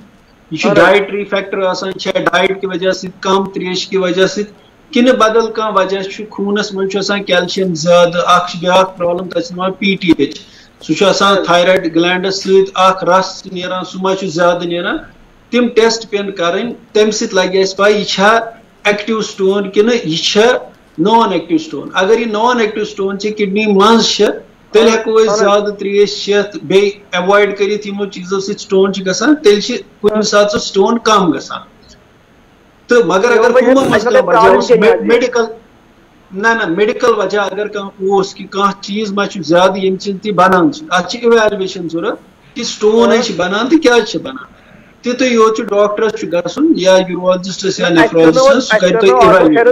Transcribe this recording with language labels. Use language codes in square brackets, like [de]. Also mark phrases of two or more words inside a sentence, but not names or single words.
[ks] یہ چھُ [en] dietary factor [ks] آسان چھا ڈایٹ کی وجہ سۭتۍ کم تریش کی وجہ سۭتۍ کنہٕ بدل کانٛہہ وجہ چھُ خوٗنس منٛز چھُ آسان کیلشیم زیادٕ اکھ چھِ بیاکھ پرابلم تتھ چھِ وَنان PTH سُہ چھُ آسان [en] thyroid glands [ks] سۭتۍ اکھ رس نیران سُہ ما چھُ زیادٕ نیران تِم ٹیسٹ پیٚن کرٕنۍ تمہِ سۭتۍ لگہِ اَسہِ پاے یہِ چھا [en] active stone [ks] کِنہٕ یہِ چھا [en] non active stone. [ks] اگر یہِ [en] non active stone [ks] چھِ کِڈنی منٛز چھِ تیٚلہِ ہیٚکو أسۍ زیادٕ تریش چٮ۪تھ بیٚیہِ ایوایڈ کٔرِتھ یِمو چیٖزو سۭتۍ سٹون چھِ گژھان تیٚلہِ چھِ کُنہِ ساتہٕ سُہ سٹون کم گژھان. تہٕ مگر اگر کُنہِ منٛز کانٛہہ وجہ اوس میڈِکل نہ میڈِکل وجہ اگر کانٛہہ اوس کہِ کانٛہہ چیٖز ما چھُ زیادٕ ییٚمہِ سۭتۍ تہِ بنان چھِ اتھ چھِ اِویلویشن ضوٚرتھ کہِ سٹون ہے چھِ بنان تہٕ کیازِ چھِ بنان تِتُے یوت چھُ ڈاکٹرس چھُ گژھُن یا یوٗرالجسٹس یا نیفرالجسٹس سُہ کرِ تۄہہِ اِویلویٹ.